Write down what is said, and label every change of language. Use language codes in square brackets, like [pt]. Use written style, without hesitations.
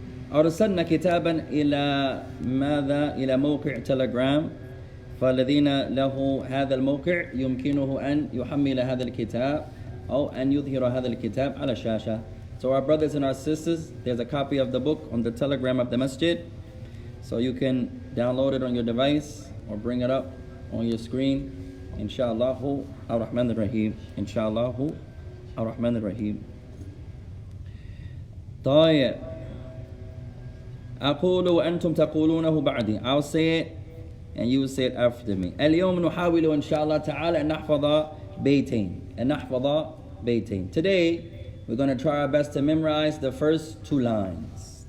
[ar] فأرسلنا كتابا إلى ماذا؟ إلى موقع تليجرام. فالذين له هذا الموقع يمكنه أن يحمل هذا الكتاب أو أن يظهر هذا الكتاب على الشاشة. [en] So our brothers and our sisters, there's a copy of the book on the telegram of the masjid. So you can download it on your device or bring it up on your screen. [ar] Insha'Allahu ar-Rahman ar-Rahim. Insha'Allahu ar-Rahman ar-Rahim. طيب. أقول وأنتم تقولونه بعدي. [en] I'll say it and you will say it after me. [ar] اليوم نحاول إن شاء الله تعالى أن نحفظ بيتين. أن نحفظ بيتين. [en] Today we're going to try our best to memorize the first two lines.